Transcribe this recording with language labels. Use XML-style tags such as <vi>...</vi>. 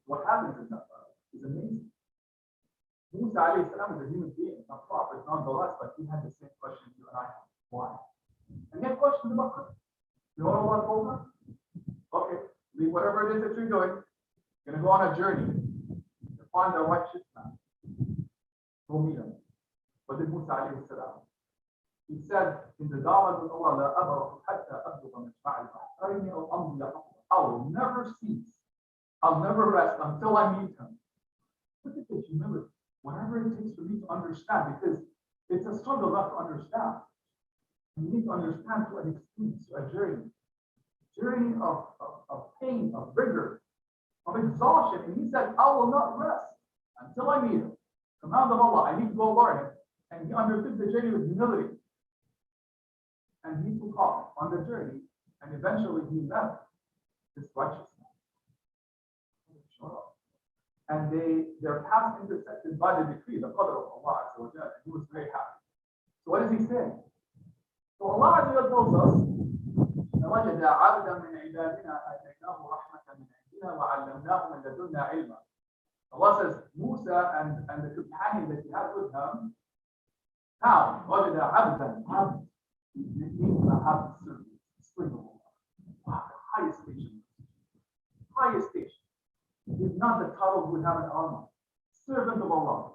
<en>What happens in that dialogue is amazing. Musa alayhi salam is a human being, a prophet nonetheless, but he had the same question you and I have. Why? And he had questions about Qadr. You know what Allah told him? Okay, leave whatever it is that you're doing. You're going to go on a journey to find the righteous man. Go meet him. What did Musa alayhi salam? He said in the dialogue with Allah,</en> <ar>لا أبرح حتى أبلغ مجمع البحرين أو أمضي حقبة.</ar> <en>I will never cease. I'll never rest until I meet him. Look at this. Remember, whatever it takes for me to understand, because it's a struggle not to understand. You need to understand to an experience, to a journey of pain, of rigor, of exhaustion. And he said, I will not rest until I meet him. Command of Allah, I need to go learn it. And he undertook the journey with humility. And he took off on the journey, and eventually he met this righteous man. And their paths intersected by the decree, the qadr of Allah. And he was very happy. So what does he say? So Allah tells us,</en> <ar>وَجَدَ عَبْدًا مِنْ عِبَادِنَا آتَيْنَاهُ رَحْمَةً مِنْ عِنْدِنَا وَعَلَّمْنَاهُ مِنْ لَدُنَّا عِلْمًا.</ar> <en>Allah says, Musa and the companion that he had with him, now,</en> <ar>وَجَدَ عَبْدًا,</ar> <en>it means to have service, spring of Allah. Wow, the highest station. Highest station. It's not the title we have in our mind. Servant of Allah.</en>